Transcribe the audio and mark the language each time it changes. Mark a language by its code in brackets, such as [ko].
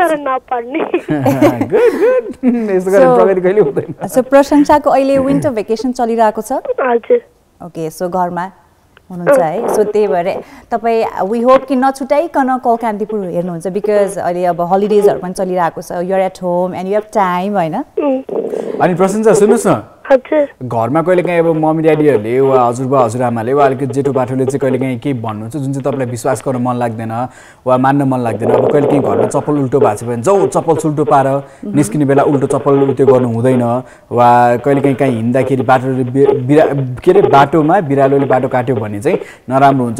[ne] तर नपढ्ने. [en] Good. [ne] यसो गरेर प्रगति कहिले हुँदैन. सो प्रशंसाको अहिले विन्टर भेकेसन चलिरहेको छ? हजुर. ओके, सो घरमा हुनुहुन्छ है. सो त्यही भएर तपाई [en] we hope कि [ne] नछुटाइकन कल कान्तिपुर हेर्नुहुन्छ बिकज अहिले अब हलिडेजहरु पनि चलिरहेको छ. [en] You are at home and you have time हैन? [ne] अनि प्रशंसा सुन्नुस् न, हजुर. घरमा कहिलेकाहीँ अब मम्मी ड्याडीहरूले वा हजुरबा हजुरआमाले वा अलिकति जेठो बाठोले चाहिँ कहिलेकाहीँ केही भन्नुहुन्छ जुन चाहिँ तपाईँलाई विश्वास गर्न मन लाग्दैन वा मान्न मन लाग्दैन. अब कहिलेकाहीँ घरमा चप्पल उल्टो भएको छ भने जाऊ चप्पल सुल्टो पार, निस्किने बेला उल्टो चप्पल त्यो गर्नु हुँदैन. वा कहिलेकाहीँ कहीँ हिँड्दाखेरि के अरे बाटोमा बिरालोले बाटो काट्यो भने चाहिँ नराम्रो हुन्छ.